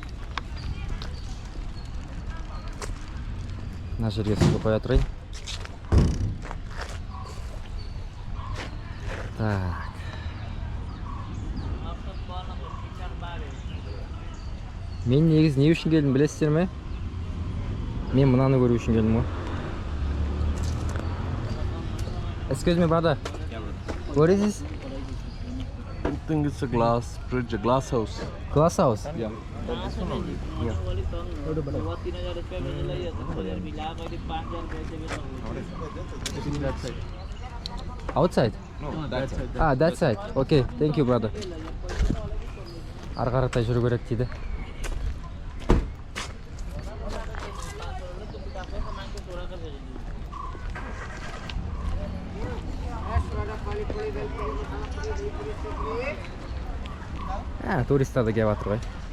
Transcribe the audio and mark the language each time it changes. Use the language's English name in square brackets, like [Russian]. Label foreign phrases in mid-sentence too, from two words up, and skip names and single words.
[Kazakh] Мына жерге суды қоя тұрайын. Так. Мен негіз не үшін келдім білесіздер ме? Мен мынаны көру үшін келдім ғой. [English] Excuse me, brother. What is this? I think it's a glass bridge, a glass house. Glass house? Yeah. This one only. Yeah. That side. Outside? No, that side. Ah, that side. Okay, thank you, brother. [Kazakh] Ары қаратай жүру керек дейді. Туристер де келіп жатыр ғой.